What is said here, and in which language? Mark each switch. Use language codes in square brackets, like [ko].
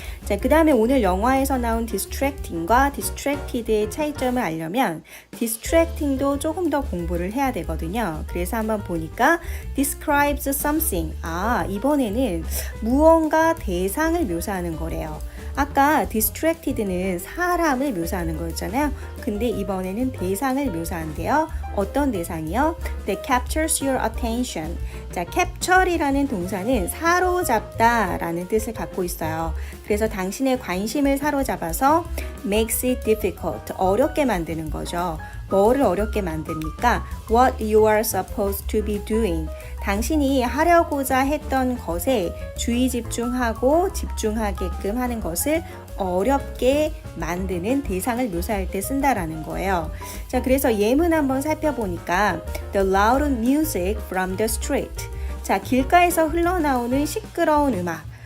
[ko] 자, 그 다음에 오늘 영화에서 나온 distracting과 distracted의 차이점을 알려면 distracting도 조금 더 공부를 해야 되거든요. 그래서 한번 보니까 [en] describes something. [ko] 이번에는 무언가 대상을 묘사하는 거래요. 아까 distracted는 사람을 묘사하는 거였잖아요. 근데 이번에는 대상을 묘사한대요. 어떤 대상이요? [en] That captures your attention. [ko] 자, capture이라는 동사는 사로잡다 라는 뜻을 갖고 있어요. 그래서 당신의 관심을 사로잡아서 [en] makes it difficult, [ko] 어렵게 만드는 거죠. 뭐를 어렵게 만듭니까? [en] What you are supposed to be doing. [ko] 당신이 하려고자 했던 것에 주의 집중하고 집중하게끔 하는 것을 어렵게 만드는 대상을 묘사할 때 쓴다라는 거예요. 자, 그래서 예문 한번 살펴보니까 [en] The loud music from the street. [ko] 자, 길가에서 흘러나오는 시끄러운 음악.